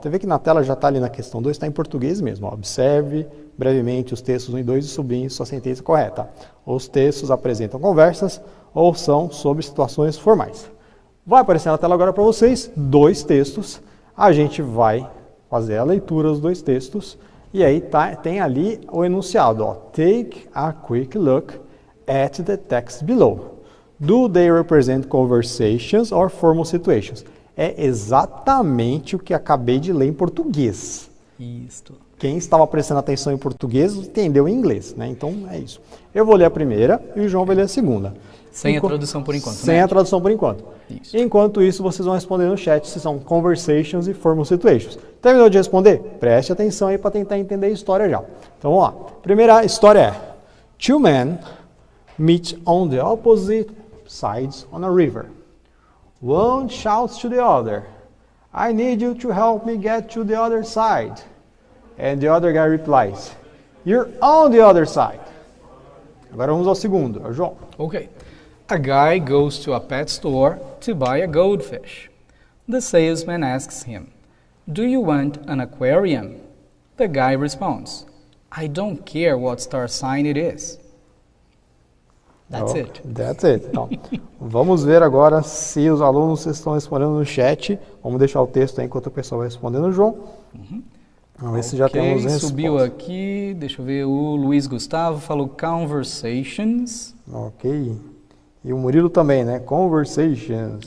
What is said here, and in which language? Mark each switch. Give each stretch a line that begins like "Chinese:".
Portuguese: Você vê que na tela já está ali na questão 2, está em português mesmo, ó. Observe brevemente os textos 1 e 2 e sublinhe sua sentença correta. Os textos apresentam conversas ou são sobre situações formais. Vai aparecer na tela agora para vocês dois textos, a gente vai fazer a leitura dos dois textos e aí tem ali o enunciado, ó.
English: Take a quick look at the text below. Do they represent conversations or formal situations?
Portuguese: É exatamente o que acabei de ler em português. Isso. Quem estava prestando atenção em português entendeu em inglês, né? Então é isso. Eu vou ler a primeira e o João vai ler a segunda. Sem a tradução por enquanto, Sem né? a tradução por enquanto. Isso. Enquanto isso, vocês vão responder no chat se são conversations e formal situations. Terminou de responder? Preste atenção aí para tentar entender a história já. Então vamos lá. Primeira história é:
English: Two men meet on the opposite sides on a river. One shouts to the other, I need you to help me get to the other side. And the other guy replies, You're on the other side.
Portuguese: Agora vamos ao segundo, é o João.
English: Ok. A guy goes to a pet store to buy a goldfish. The salesman asks him, Do you want an aquarium? The guy responds, I don't care what star sign it is. That's it. That's it.
Portuguese: Então, vamos ver agora se os alunos estão respondendo no chat. Vamos deixar o texto aí enquanto o pessoal vai respondendo, João. Vamos ver se já temos resposta. Subiu aqui, deixa eu ver, o Luiz Gustavo falou conversations. Ok. E o Murilo também, né? Conversations.